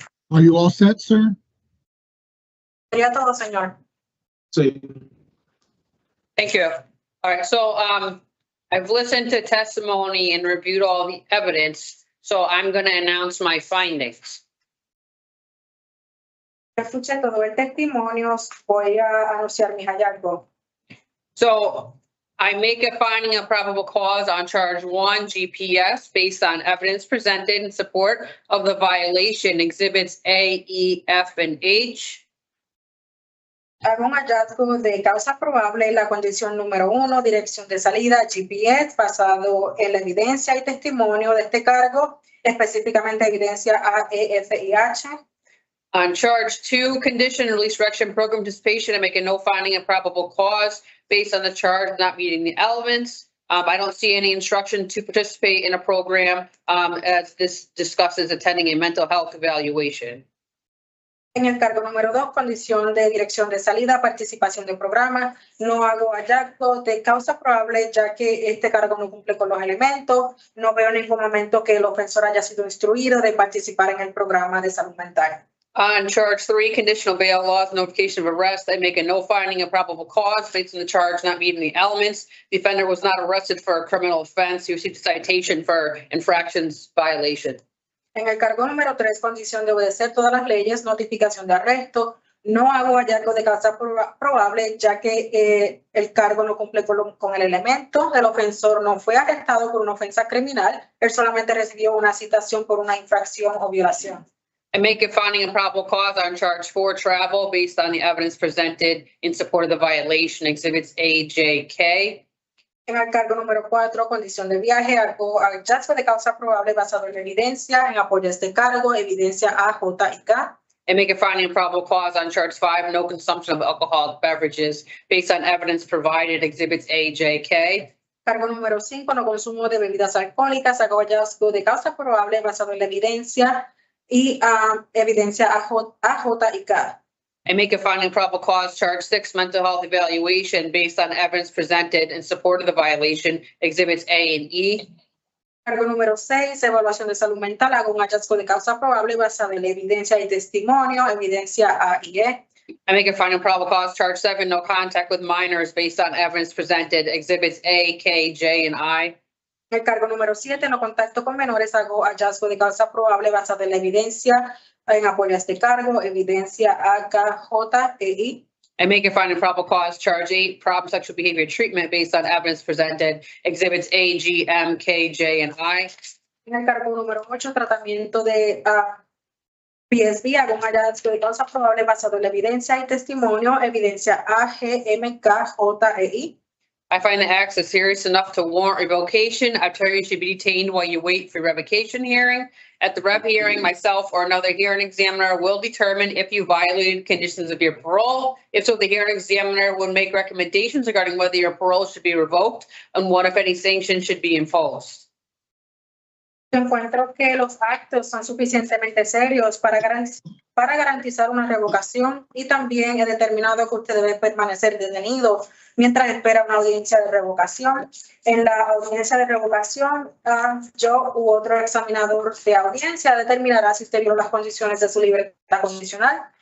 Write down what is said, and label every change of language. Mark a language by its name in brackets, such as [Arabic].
[English] Are you all set, sir? [Spanish] Sería todo, señor. Sí. [English] Thank you. All right, so I've listened to testimony and reviewed all the evidence, so I'm going to announce my findings. [Spanish] Escuché todo el testimonio, voy a anunciar mis hallazgos. [English] So I make a finding of probable cause on charge 1 GPS based on evidence presented in support of the violation, exhibits A, E, F, and H. [Spanish] Hago un hallazgo de causa probable en la condición número 1, dirección de salida, GPS, basado en la evidencia y testimonio de este cargo, específicamente evidencia A, E, F y H. [English] On charge 2, condition and release correction program participation, I make a no finding of probable cause based on the charge not meeting the elements. I don't see any instruction to participate in a program as this discusses attending a mental health evaluation. [Spanish] En el cargo número 2, condición de dirección de salida, participación de programa, no hago hallazgo de causa probable ya que este cargo no cumple con los elementos. No veo en ningún momento que el ofensor haya sido instruido de participar en el programa de salud mental. [English] On charge 3, conditional bail laws, notification of arrest, I make a no finding of probable cause based on the charge not meeting the elements. The offender was not arrested for a criminal offense. He received a citation for infractions violation. [Spanish] En el cargo número 3, condición de obedecer todas las leyes, notificación de arresto, no hago hallazgo de causa probable ya que el cargo no cumple con el elemento. El ofensor no fue arrestado por una ofensa criminal, él solamente recibió una citación por una infracción o violación. [English] I make a finding of probable cause on charge 4, travel, based on the evidence presented in support of the violation, exhibits A, J, K. [Spanish] En el cargo número 4, condición de viaje, hago hallazgo de causa probable basado en la evidencia, en apoyo a este cargo, evidencia A, J y K. [English] I make a finding of probable cause on charge 5, no consumption of alcoholic beverages, based on evidence provided, exhibits A, J, K. [Spanish] Cargo número 5, no consumo de bebidas alcohólicas, hago hallazgo de causa probable basado en la evidencia y evidencia A, J y K. [English] I make a finding of probable cause, charge 6, mental health evaluation, based on evidence presented in support of the violation, exhibits A and E. [Spanish] Cargo número 6, evaluación de salud mental, hago un hallazgo de causa probable basado en la evidencia y testimonio, evidencia A y E. [English] I make a finding of probable cause, charge 7, no contact with minors, based on evidence presented, exhibits A, K, J, and I. [Spanish] El cargo número 7, no contacto con menores, hago hallazgo de causa probable basado en la evidencia en apoyo a este cargo, evidencia A, K, J, E, I. [English] I make a finding of probable cause, charge 8, problem sexual behavior treatment, based on evidence presented, exhibits A, G, M, K, J, and I. [Spanish] En el cargo número 8, tratamiento de PSB, hago un hallazgo de causa probable basado en la evidencia y testimonio, evidencia A, G, M, K, J, E, I. [English] I find the acts are serious enough to warrant revocation. Attorney should be detained while you wait for revocation hearing. At the rev hearing, myself or another hearing examiner will determine if you violated conditions of your parole. If so, the hearing examiner will make recommendations regarding whether your parole should be revoked and what, if any, sanctions should be imposed. [Spanish] Encuentro que los actos son suficientemente serios para garantizar una revocación y también he determinado que usted debe permanecer detenido mientras espera una audiencia de revocación. En la audiencia de revocación, yo u otro examinador de audiencia determinará si usted violó las condiciones de su libertad condicional.